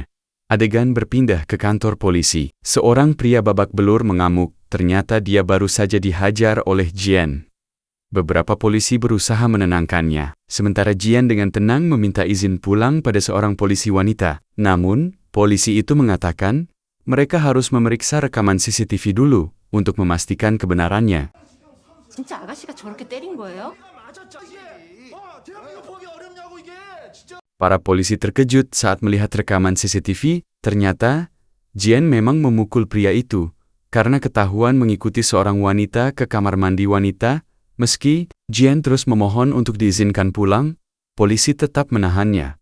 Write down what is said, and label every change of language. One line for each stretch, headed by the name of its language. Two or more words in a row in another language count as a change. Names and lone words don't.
Indonesian: Adegan berpindah ke kantor polisi. Seorang pria babak belur mengamuk, ternyata dia baru saja dihajar oleh Jian. Beberapa polisi berusaha menenangkannya, sementara Jian dengan tenang meminta izin pulang pada seorang polisi wanita. Namun, polisi itu mengatakan mereka harus memeriksa rekaman CCTV dulu untuk memastikan kebenarannya.
Korean: 진짜 아가씨가 저렇게 때린 거예요?
Indonesian: Para polisi terkejut saat melihat rekaman CCTV, ternyata Jian memang memukul pria itu karena ketahuan mengikuti seorang wanita ke kamar mandi wanita. Meski Jian terus memohon untuk diizinkan pulang, polisi tetap menahannya.